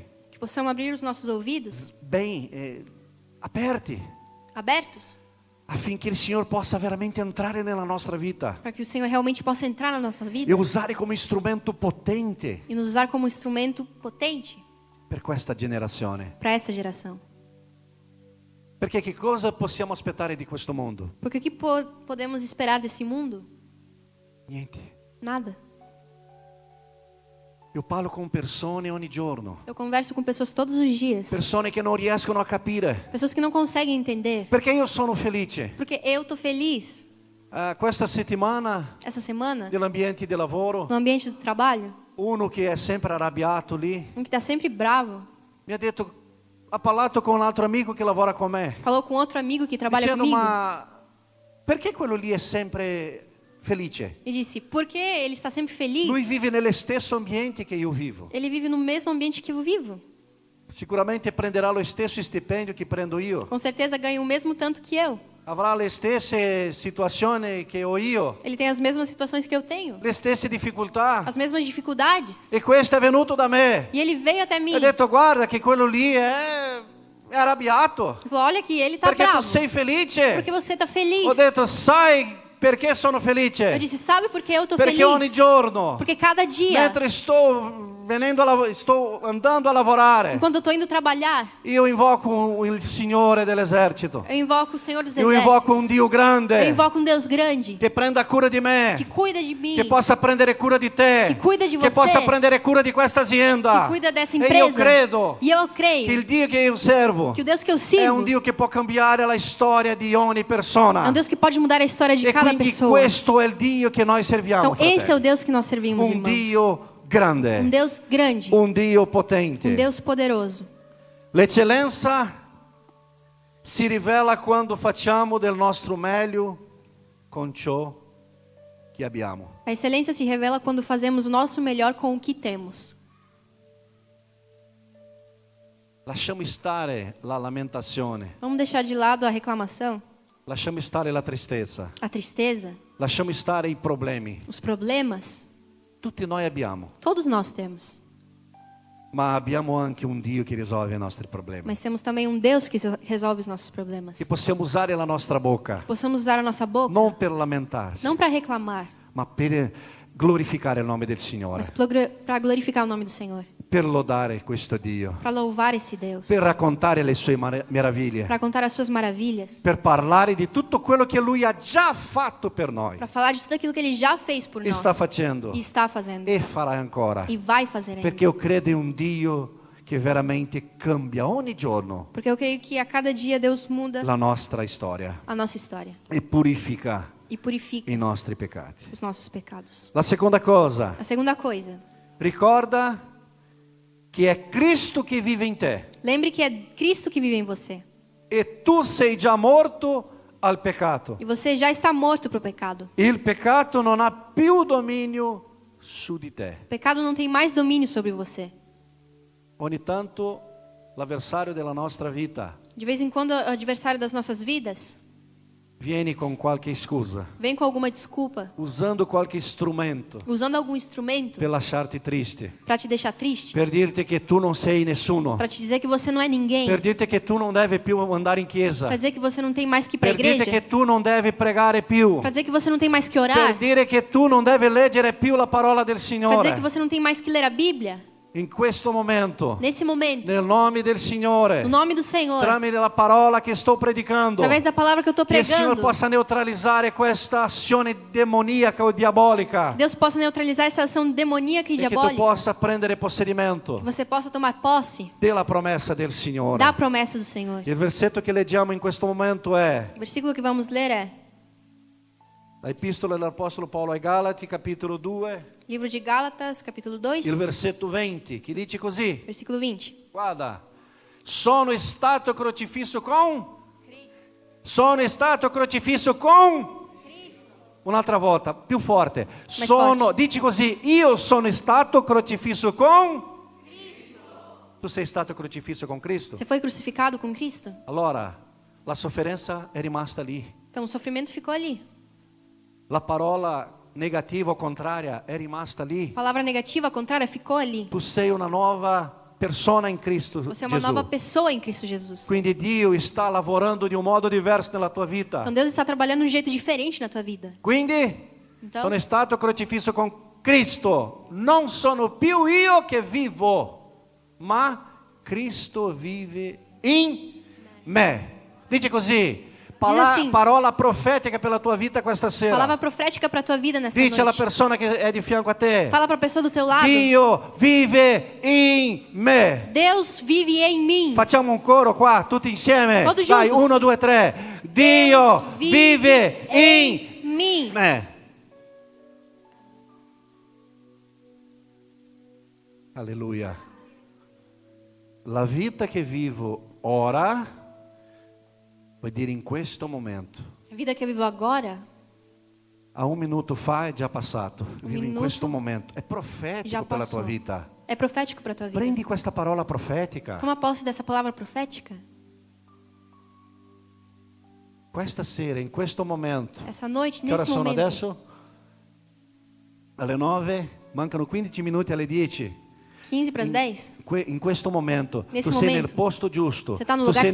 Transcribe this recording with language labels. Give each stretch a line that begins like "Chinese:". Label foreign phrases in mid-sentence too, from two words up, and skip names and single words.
Portuguese: Que possamos abrir os nossos ouvidos
Italian: ben aperti,
Portuguese: abertos,
Italian: affinché il Signore possa veramente entrare nella nostra vita
Portuguese: para que o Senhor realmente possa entrar na nossa vida
Italian: e usare come strumento potente
Portuguese: e nos usar como instrumento potente
Italian: per questa generazione.
Portuguese: para essa geração.
Italian: Perché che cosa possiamo aspettare di questo mondo?
Portuguese: Porque o que podemos esperar desse mundo?
Italian: Niente.
Portuguese: Nada.
Italian: Io parlo con persone ogni giorno,
Portuguese: Eu converso com pessoas todos os dias,
Italian: persone che non riescono a capire
Portuguese: pessoas que não conseguem entender.
Italian: perché io sono felice.
Portuguese: Porque eu tô feliz
Italian: Questa settimana
Portuguese: essa semana
Italian: nell'ambiente di lavoro,
Portuguese: no ambiente do trabalho,
Italian: uno che è sempre arrabbiato lì
Portuguese: um que tá sempre bravo,
Italian: mi ha detto, ha parlato con un altro amico che lavora con me,
Portuguese: falou com outro amigo que trabalha
Italian: dicendo,
Portuguese: comigo
Italian: ma perché quello lì è sempre felice?
Portuguese: e disse: por que ele está sempre feliz?
Italian: Lui vive nello stesso ambiente che io vivo.
Portuguese: Ele vive no mesmo ambiente que eu vivo.
Italian: Sicuramente prenderà lo stesso stipendio che prendo io.
Portuguese: Com certeza ganha o mesmo tanto que eu.
Italian: Avrà le stesse situazioni che ho io,
Portuguese: Ele tem as mesmas situações que eu tenho,
Italian: le stesse difficoltà.
Portuguese: as mesmas dificuldades.
Italian: E questo è venuto da me.
Portuguese: E ele veio até mim.
Italian: Ha detto, guarda che quello lì è arrabbiato.
Portuguese: Ele falou: olha que ele tá
Italian: Perché tu
Portuguese: bravo.
Italian: sei felice.
Portuguese: Porque você tá feliz.
Italian: Ho detto, sai perché sono
Portuguese: Eu
Italian: felice?
Portuguese: disse: sabe por que eu tô
Italian: Perché ogni
Portuguese: feliz?
Italian: giorno,
Portuguese: Porque cada dia,
Italian: mentre sto andando a lavorare,
Portuguese: enquanto eu tô indo trabalhar,
Italian: io invoco il Signore dell'esercito.
Portuguese: eu invoco o Senhor dos
Italian: Io invoco un
Portuguese: Exércitos.
Italian: Dio
Portuguese: Eu
Italian: grande
Portuguese: invoco um Deus grande
Italian: che prenda cura di me,
Portuguese: que cuida de mim,
Italian: che possa prendere cura di te,
Portuguese: che cuida di
Italian: che
Portuguese: você,
Italian: possa prendere cura di questa azienda.
Portuguese: que cuida dessa
Italian: E io
Portuguese: empresa.
Italian: credo
Portuguese: E eu
Italian: che
Portuguese: creio
Italian: il Dio che io servo
Portuguese: que o Deus que eu
Italian: è
Portuguese: sirvo
Italian: un Dio che può cambiare la storia di ogni
Portuguese: é
Italian: persona.
Portuguese: um Deus que pode mudar a história de
Italian: E
Portuguese: cada
Italian: quindi
Portuguese: pessoa.
Italian: questo è il Dio che noi serviamo,
Portuguese: Então esse é o
Italian: fratelli.
Portuguese: Deus que nós servimos,
Italian: Un
Portuguese: irmãos.
Italian: Dio grande,
Portuguese: Um Deus grande,
Italian: un Dio potente.
Portuguese: um Deus poderoso.
Italian: L'eccellenza si rivela quando facciamo del nostro meglio con ciò che abbiamo.
Portuguese: A excelência se revela quando fazemos o nosso melhor com o que temos.
Italian: Lasciamo stare la lamentazione,
Portuguese: Vamos deixar de lado a reclamação,
Italian: lasciamo stare la tristezza,
Portuguese: a tristeza,
Italian: lasciamo stare i problemi.
Portuguese: os problemas.
Italian: Tutti noi abbiamo,
Portuguese: Todos nós temos.
Italian: ma abbiamo anche un Dio che risolve i nostri problemi.
Portuguese: Mas temos também um Deus que resolve os nossos problemas.
Italian: Che possiamo usare la nostra bocca,
Portuguese: Possamos usar a nossa boca,
Italian: non per lamentarsi,
Portuguese: não para reclamar,
Italian: ma per glorificare il nome del Signore,
Portuguese: mas para glorificar o nome do Senhor,
Italian: per lodare questo Dio,
Portuguese: para louvar esse Deus,
Italian: per raccontare le sue meraviglie,
Portuguese: para contar as suas maravilhas,
Italian: per parlare di tutto quello che Lui ha già fatto per noi
Portuguese: para falar de tudo aquilo que Ele já fez por
Italian: e
Portuguese: nós
Italian: sta facendo
Portuguese: e está fazendo
Italian: e farà ancora.
Portuguese: e vai fazer ainda.
Italian: Perché io credo in un Dio che veramente cambia ogni giorno
Portuguese: Porque eu creio que a cada dia Deus muda
Italian: la nostra storia
Portuguese: a nossa história
Italian: e purifica
Portuguese: e purifica
Italian: i nostri peccati.
Portuguese: os nossos pecados.
Italian: La seconda cosa,
Portuguese: A segunda coisa,
Italian: ricorda che è Cristo che vive in te
Portuguese: lembre que é Cristo que vive em você.
Italian: e tu sei già morto al peccato.
Portuguese: E você já está morto para o pecado.
Italian: Il peccato non ha più dominio su di te.
Portuguese: O pecado não tem mais domínio sobre você.
Italian: Ogni tanto l'avversario della nostra vita
Portuguese: De vez em quando, o adversário das nossas vidas
Italian: viene con qualche scusa,
Portuguese: vem com alguma desculpa,
Italian: usando qualche strumento
Portuguese: usando algum instrumento
Italian: per lasciarti triste,
Portuguese: para te deixar triste,
Italian: per dirti che tu non sei nessuno,
Portuguese: para te dizer que você não é ninguém,
Italian: per dirti che tu non devi più andare in chiesa,
Portuguese: para dizer que você não tem mais que ir para a
Italian: per dirti
Portuguese: igreja,
Italian: che tu non devi pregare più,
Portuguese: para dizer que você não tem mais que
Italian: per
Portuguese: orar,
Italian: dire che tu non devi leggere più la parola del
Portuguese: para dizer
Italian: Signore.
Portuguese: que você não tem mais que ler a Bíblia.
Italian: In questo momento,
Portuguese: Nesse momento,
Italian: nel nome del Signore,
Portuguese: no nome do Senhor,
Italian: tramite la parola che sto predicando,
Portuguese: através da palavra que eu estou
Italian: che il Signore
Portuguese: pregando,
Italian: possa neutralizzare questa azione demoniaca o diabolica
Portuguese: Deus possa neutralizar essa ação demoníaca e
Italian: e che tu
Portuguese: diabólica,
Italian: possa prendere possedimento
Portuguese: que você possa tomar posse
Italian: della promessa del Signore.
Portuguese: da promessa do Senhor.
Italian: Il versetto che leggiamo in questo momento è
Portuguese: O versículo que vamos ler é
Italian: la Epistola dell'Apostolo Paolo ai Galati, capitolo 2,
Portuguese: livro de Gálatas, capítulo 2,
Italian: il versetto 20, che dice così:
Portuguese: versículo 20.
Italian: guarda, sono stato crocifisso con Cristo. Sono stato crocifisso con Cristo. Un'altra volta, più forte. forte. Dici così: io sono stato crocifisso con Cristo. Tu sei stato crocifisso con Cristo?
Portuguese: Você foi crucificado com Cristo?
Italian: Allora, la sofferenza è rimasta lì.
Portuguese: Então o sofrimento ficou ali.
Italian: la parola negativa o contraria è rimasta lì.
Portuguese: A palavra negativa, contrária, ficou ali.
Italian: Tu sei una nuova persona in Cristo
Portuguese: Você é uma
Italian: Gesù.
Portuguese: nova pessoa em Cristo Jesus.
Italian: Quindi Dio sta lavorando di un modo diverso nella tua vita.
Portuguese: Então Deus está trabalhando de um jeito diferente na tua vida.
Italian: Quindi
Portuguese: Então,
Italian: sono stato crocifisso con Cristo. Non sono più io che vivo, ma Cristo vive in me. Dice così.
Portuguese: assim.
Italian: Parola profetica per la tua vita questa sera.
Portuguese: palavra profética para a tua vida nessa
Italian: Dice alla
Portuguese: noite.
Italian: persona che è di fianco a te.
Portuguese: Fala para a pessoa do teu lado.
Italian: Dio vive in me.
Portuguese: Deus vive em mim.
Italian: Facciamo un coro qua, tutti insieme.
Portuguese: Todos
Italian: Dai,
Portuguese: juntos.
Italian: 1, 2, 3. Dio vive in
Portuguese: mim.
Italian: me. Alleluia. La vita che vivo ora, vuol dire in questo momento.
Portuguese: A vida que eu vivo agora,
Italian: A un minuto fa è già passato. Vivi in
Portuguese: minuto
Italian: questo momento. È
Portuguese: já
Italian: profetico per la tua
Portuguese: passou.
Italian: vita.
Portuguese: É profético para a tua vida.
Italian: Prendi questa parola profetica.
Portuguese: Toma posse dessa palavra profética.
Italian: Questa sera, in questo momento.
Portuguese: Essa noite,
Italian: Che ora
Portuguese: nesse
Italian: sono
Portuguese: momento.
Italian: adesso? Alle 9, mancano 15 minuti alle 10.
Portuguese: 15 para as 10.
Italian: In questo momento
Portuguese: Nesse
Italian: tu sei
Portuguese: momento,
Italian: nel posto giusto,
Portuguese: você tá no
Italian: tu
Portuguese: lugar